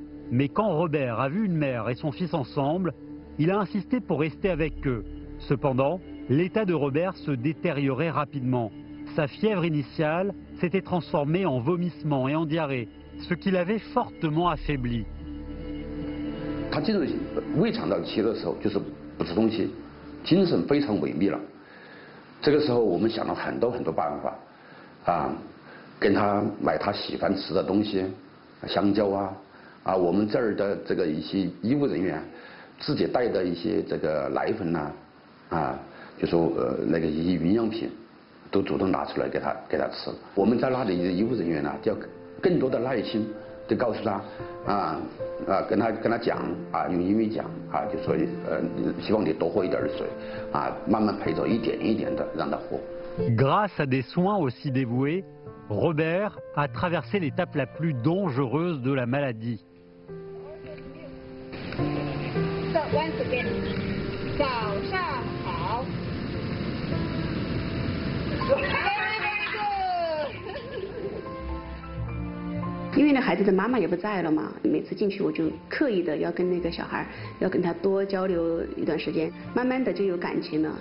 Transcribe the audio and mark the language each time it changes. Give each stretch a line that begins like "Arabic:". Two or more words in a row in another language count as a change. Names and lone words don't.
French: Mais quand Robert a vu une mère et son fils ensemble, il a insisté pour rester avec eux. Cependant, l'état de Robert se détériorait rapidement. Sa fièvre initiale s'était transformée en vomissement et en diarrhée, ce qui l'avait fortement affaibli.
Chinese: 他进入胃肠道期的时候，就是不吃东西，精神非常萎靡了。这个时候，我们想了很多办法，跟他买他喜欢吃的东西，香蕉我们这儿的这个一些医务人员自己带的一些这个奶粉就说那个一些营养品，都主动拿出来给他吃。我们在那里的医务人员呢，就要更多的耐心。就告诉他跟他讲用英语讲就说希望你多喝一点水慢慢陪着一点一点的让他喝。
French: Grâce à des soins aussi dévoués, Robert a traversé l'étape la plus dangereuse de la maladie.
English: So once again,
Chinese: 早上好。因为那孩子的妈妈也不在了嘛，每次进去我就刻意的要跟那个小孩，要跟他多交流一段时间，慢慢的就有感情了。